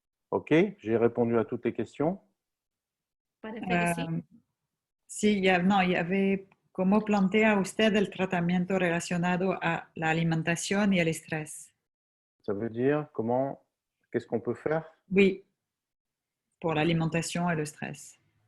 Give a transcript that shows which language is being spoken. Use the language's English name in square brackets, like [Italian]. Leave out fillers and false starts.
[French] Ok, j'ai répondu à toutes les questions. [Spanish] Parece que sí. Sí, ya ve cómo plantea usted el tratamiento relacionado a la alimentación y el estrés. [French] Ça veut dire qu'est-ce qu'on peut faire? Oui, pour l'alimentation et le stress.